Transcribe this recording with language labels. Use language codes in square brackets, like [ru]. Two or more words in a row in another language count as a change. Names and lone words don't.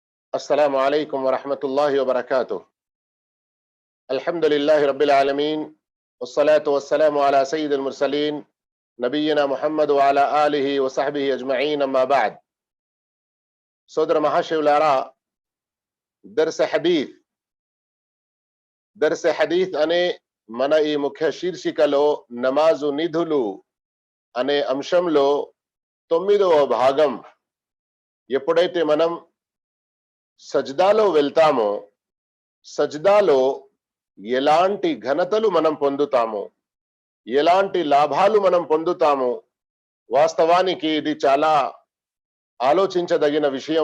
[ar] السلام عليكم ورحمة الله وبركاته. الحمد لله رب العالمين والصلاة والسلام على سيد المرسلين نبينا محمد وعلى آله وصحبه أجمعين أما بعد. [te] సోదర మహాశివులారా, [ar] درس حديث [te] అనే మన ఈ ముఖ్య శీర్షికలో నమాజు నిధులు అనే అంశంలో 9వ భాగం. ఎప్పుడైతే మనం సజ్దాలో వెళ్తామో, సజ్దాలో ఎలాంటి ఘనతలు మనం పొందుతామో, ఎలాంటి లాభాలు మనం పొందుతామో, వాస్తవానికి ఇది చాలా ఆలోచించదగిన విషయం.